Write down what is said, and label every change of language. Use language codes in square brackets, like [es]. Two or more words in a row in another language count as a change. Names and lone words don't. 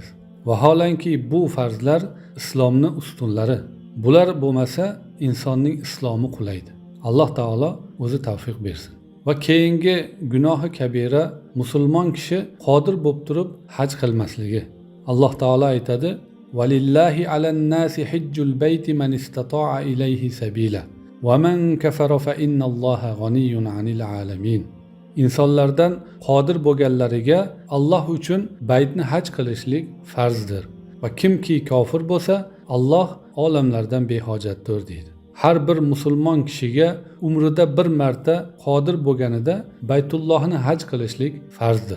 [uz] Vaholanki bu farzlar islomning ustunlari. Bular bo'lmasa insonning islomi qulaydi. Alloh taolo o'zi tavfiq bersin. Va keyingi gunohi kabira musulmon kishi qodir bo'lib turib haj qilmasligi. Alloh taolo aytadi: [ar] "ولله على الناس حج البيت من استطاع إليه سبيلا ومن كفر فإن الله غني عن العالمين." [uz] insonlardan qodir bo'lganlariga Alloh uchun baytni haj qilishlik farzdir va kimki kofir bo'lsa Alloh olamlardan behojatdir deydi. Har bir musulmon kishiga umrida bir marta qodir bo'lganida Baytullohni haj qilishlik farzdir.